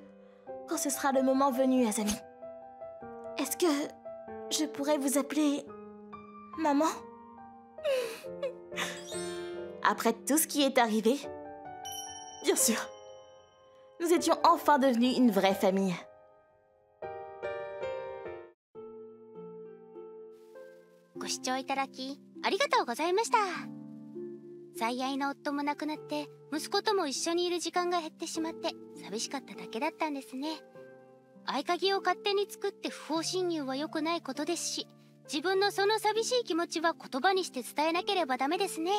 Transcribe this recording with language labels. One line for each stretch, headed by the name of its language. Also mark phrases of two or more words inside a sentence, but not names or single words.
French: Quand ce sera le moment venu, Azami. Est-ce que je pourrais vous appeler... Maman? Après tout ce qui est arrivé? Bien sûr. Nous étions enfin devenus une vraie famille.
Japanese: 最愛の夫も亡くなって息子とも一緒にいる時間が減ってしまって寂しかっただけだったんですね。合鍵を勝手に作って不法侵入は良くないことですし、自分のその寂しい気持ちは言葉にして伝えなければダメですね。